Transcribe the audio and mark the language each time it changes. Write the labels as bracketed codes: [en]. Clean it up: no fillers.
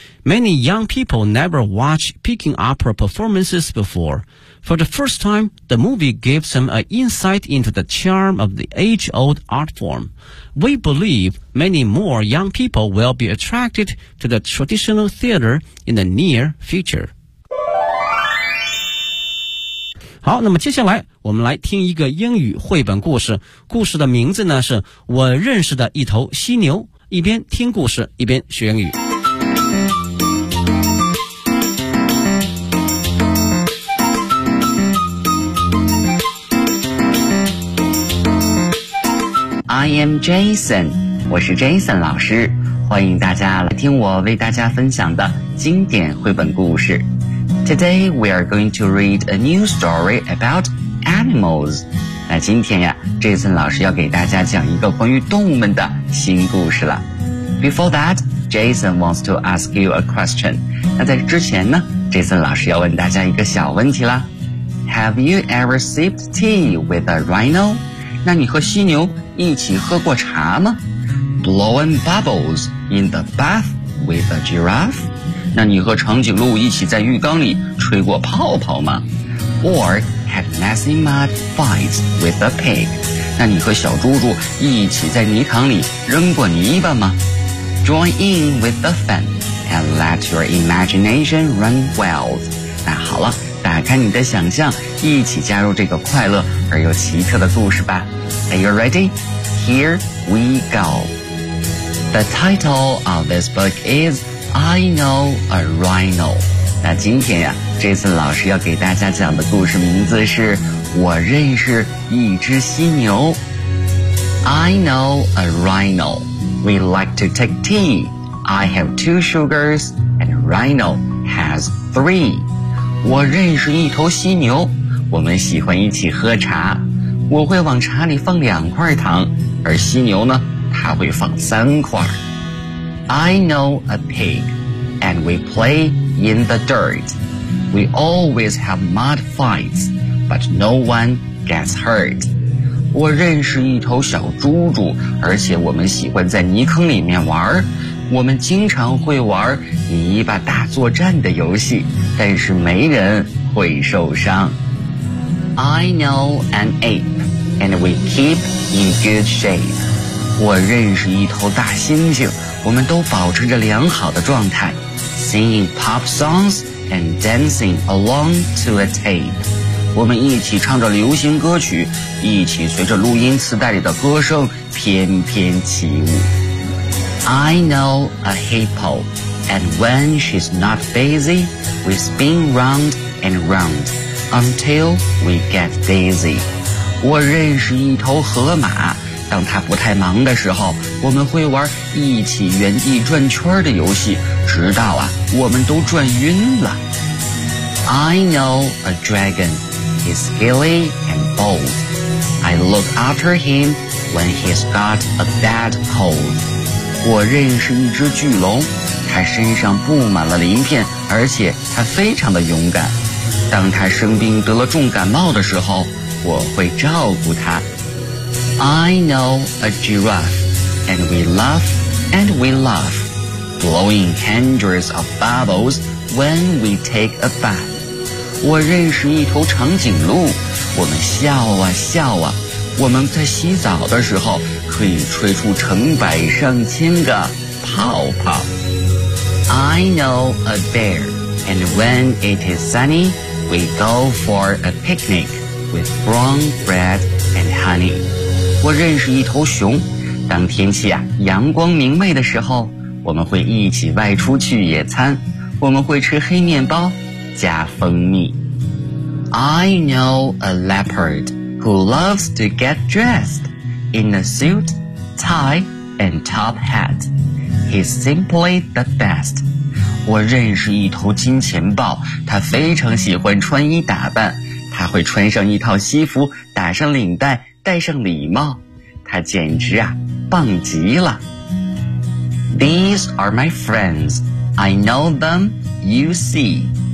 [en] Many young people never watched Peking opera performances before. For the first time, the movie gives them an insight into the charm of the age-old art form. We believe many more young people will be attracted to the traditional theater in the near future. [zh] 好，那么接下来我们来听一个英语绘本故事。故事的名字呢是《我认识的一头犀牛》，一边听故事，一边学英语。 [en] I am Jason， [zh] 我是 Jason 老师，欢迎大家来听我为大家分享的经典绘本故事。 [en] Today we are going to read a new story about animals。 [zh] 那今天呀 ，Jason 老师要给大家讲一个关于动物们的新故事了。 [en] Before that, Jason wants to ask you a question。 [zh] 那在之前呢 ，Jason 老师要问大家一个小问题啦。 [en] Have you ever sipped tea with a rhino？ [zh] 那你和犀牛一起喝过茶吗 ？ [en] Blowing bubbles in the bath with a giraffe。 [zh] 那你和长颈鹿一起在浴缸里吹过泡泡吗 ？ [en] Or had messy mud fights with a pig。 [zh] 那你和小猪猪一起在泥塘里扔过泥巴吗 ？ [en] Join in with the fun and let your imagination run wild。 [zh] 那好了。打开你的想象，一起加入这个快乐而又奇特的故事吧。 [en] Are you ready? Here we go. The title of this book is I Know a Rhino. [zh] 那今天呀，这次老师要给大家讲的故事名字是我认识一只犀牛。 [en] I Know a Rhino. We like to take tea. I have two sugars and Rhino has three. [zh] 我认识一头犀牛，我们喜欢一起喝茶。我会往茶里放两块糖，而犀牛呢，它会放三块。 [en] I know a pig, and we play in the dirt. We always have mud fights, but no one gets hurt. [zh] 我认识一头小猪猪，而且我们喜欢在泥坑里面玩，我们经常会玩泥巴大作战的游戏，但是没人会受伤。 [en] I know an ape and we keep in good shape。 [zh] 我认识一头大猩猩，我们都保持着良好的状态， [en] singing pop songs and dancing along to a tape。 [zh] 我们一起唱着流行歌曲，一起随着录音磁带里的歌声翩翩起舞。 [en] I know a hippo and when she's not busy we spin round and round until we get dizzy。 [zh] 我认识一头河马，当它不太忙的时候，我们会玩一起原地转圈的游戏，直到啊我们都转晕了。 [en] I know a dragonHe's hilly and bold. I look after him when he's got a bad cold. [zh] 我认识一只巨龙，它身上布满了鳞片，而且它非常的勇敢。当它生病得了重感冒的时候，我会照顾它。 [en] I know a giraffe, and we laugh and we laugh, blowing hundreds of bubbles when we take a bath. [zh] 我认识一头长颈鹿，我们笑啊笑啊，我们在洗澡的时候可以吹出成百上千个泡泡。 [en] I know a bear and when it is sunny we go for a picnic with brown bread and honey。 [zh] 我认识一头熊，当天气啊阳光明媚的时候，我们会一起外出去野餐，我们会吃黑面包加蜂蜜。 [en] I know a leopard who loves to get dressed in a suit, tie, and top hat. He's simply the best. [zh] 我认识一头金钱豹，他非常喜欢穿衣打扮，他会穿上一套西服，打上领带，戴上礼帽，他简直啊棒极了。 [en] These are my friends. I know them, you see.